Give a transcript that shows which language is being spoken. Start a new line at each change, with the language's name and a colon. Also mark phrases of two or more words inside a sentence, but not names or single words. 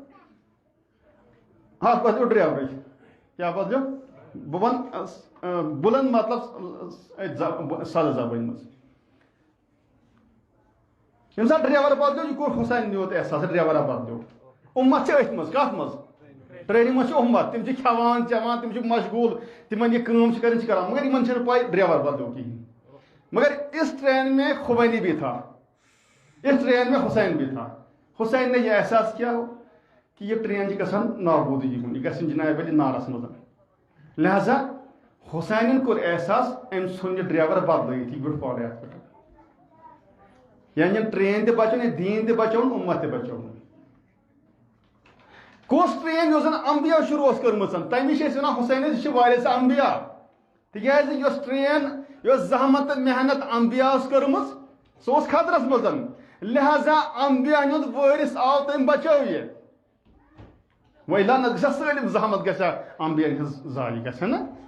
Kashmiri: اتھ بدلیو ڈرایورٕے کیٛاہ بدلیو بہٕ ونہٕ بُلند مطلب سادٕ زبٲنۍ منٛز ییٚمہِ ساتہٕ ڈرایور بدلیو یہِ کوٚر حسین نیوٗت احساس ڈرایورا بدلیو اُمت چھِ أتھۍ منٛز کتھ منٛز ٹرینہِ منٛز چھِ اُمت تِم چھِ کھٮ۪وان چٮ۪وان تِم چھِ مشغوٗل تِمن یہِ کٲم چھِ کران چھِ کران مگر یِمن چھنہٕ پاے ڈرایور بدلیو کِہینۍ مگر
Urdu: اس ٹرین میں خمینی بھی تھا اس ٹرین میں حسین بھی تھا حسین نے یہ احساس کیا کہ
Kashmiri: یہ ٹرین چھِ گژھان نابوٗدگی کُن یہِ گژھِ جناب علی نارس منٛز لہذا حسینن کوٚر احساس أمۍ ژھُن یہِ ڈرایور بدلٲیِتھ یہِ بیوٗٹھ پاورے اتھ پٮ۪ٹھ یعنی ٹرین تہِ بچٲوٕن یہِ دیٖن تہِ بچٲوُن اُمت تہِ بچٲوُن کۄس ٹرین یۄس زن انبیا شروٗع ٲس کٔرمٕژ تمی چھِ أسۍ ونان حسینس یہِ چھِ وارث انبیا تِکیازِ یۄس ٹرین یۄس زحمت تہٕ محنت انبیا ٲس کٔرمٕژ سۄ اوس خطرس منٛز لہذا انبیا ہُنٛد وٲرث آو تٔمۍ بچٲو یہِ وۄنۍ نتہٕ گژھِ سٲلِم زحمت گژھِ انبیا ہٕنٛز ضایہِ گژھِ نہ